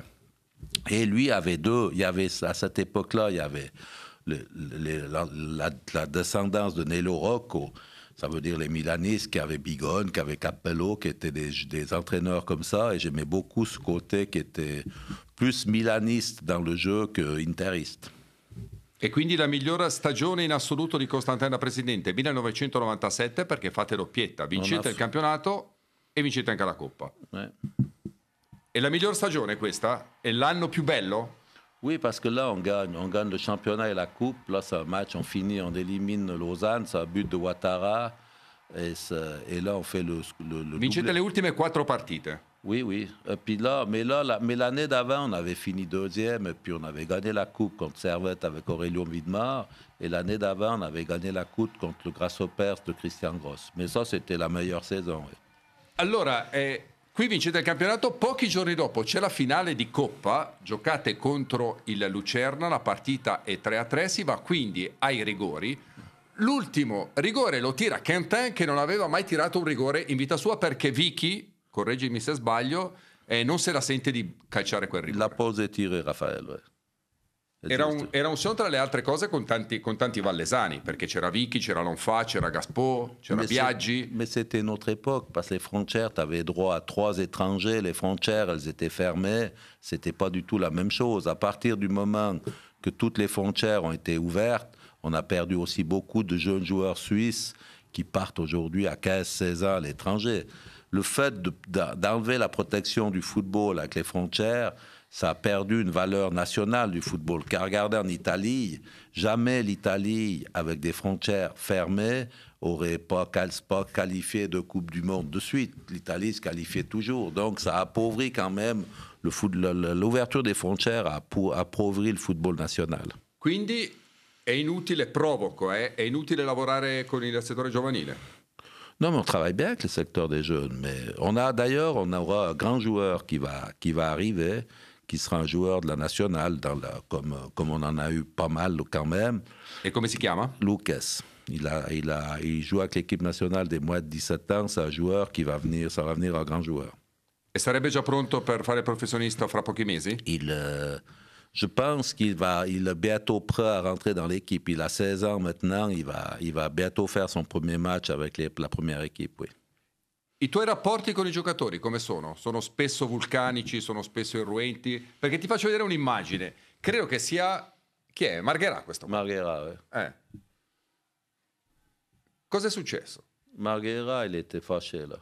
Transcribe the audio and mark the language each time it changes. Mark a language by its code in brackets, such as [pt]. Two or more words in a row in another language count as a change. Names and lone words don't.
[fr] Et lui avait à cette époque-là, il y avait... la descendance de Nello Rocco, ça veut dire les Milanistes qui avaient Bigon, qui avaient Capello, qui étaient des entraîneurs comme ça, et j'aimais beaucoup ce côté qui était plus milaniste dans le jeu que interiste. [it] E quindi la miglior stagione in assoluto di Constantin da presidente, 1997, perché fate doppietta, vincete il campionato e vincete anche la Coppa. E la miglior stagione questa? È l'anno più bello? [fr] Oui, parce que là, on gagne le championnat et la coupe. Là, c'est un match, on finit, on élimine Lausanne, c'est un but de Ouattara. Et là, on fait le [it] Vincete [fr] doublé. [it] le ultime 4 partite. [fr] Oui. Et puis là, mais l'année d'avant, on avait fini deuxième, et puis on avait gagné la coupe contre Servette avec Aurélien Widmar. Et l'année d'avant, on avait gagné la coupe contre le Grasshoppers de Christian Gross. Mais ça, c'était la meilleure saison. Oui. [it] Allora, qui vincete il campionato, pochi giorni dopo c'è la finale di Coppa, giocate contro il Lucerna, la partita è 3-3, si va quindi ai rigori. L'ultimo rigore lo tira Quentin, che non aveva mai tirato un rigore in vita sua perché Vicky, correggimi se sbaglio, non se la sente di calciare quel rigore. [fr] La pose e tire Raffaele. [it] Era un show tra le altre cose con tanti vallesani, perché c'era Vicky, c'era Lonfa, c'era Gaspò, c'era Biaggi. [fr] Mais c'était notre époque, parce que les frontières, tu avais droit à 3 étrangers, les frontières, elles étaient fermées, c'était pas du tout la même chose. À partir du moment que toutes les frontières ont été ouvertes, on a perdu aussi beaucoup de jeunes joueurs suisses qui partent aujourd'hui à 15-16 ans à l'étranger. Le fait d'enlever la protection du football avec les frontières, ça a perdu une valeur nationale du football. Car regardez en Italie, jamais l'Italie, avec des frontières fermées, aurait pas qualifié de Coupe du Monde de suite. L'Italie se qualifiait toujours. Donc ça a appauvri quand même l'ouverture des frontières a appauvri le football national. [it] Quindi è inutile, provoco, è inutile lavorare con il settore giovanile. [fr] Non, mais on travaille bien avec le secteur des jeunes. Mais on aura un grand joueur qui va arriver, qui sera un joueur de la nationale, comme on en a eu pas mal quand même. [it] E come si chiama? [fr] Lucas. Il joue avec l'équipe nationale des moins de 17 ans. C'est un joueur ça va venir un grand joueur. [it] E sarebbe già pronto per fare il professionista fra pochi mesi? [fr] Je pense qu'il est bientôt prêt à rentrer dans l'équipe. Il a 16 ans maintenant, il va bientôt faire son premier match avec la première équipe, oui. [it] I tuoi rapporti con i giocatori come sono? Sono spesso vulcanici, sono spesso irruenti? Perché ti faccio vedere un'immagine. Credo che sia... Chi è? Margherà questo qua. [fr] Margherà, oui. [it] Cosa è successo? [fr] Margherà, il était fâché, là.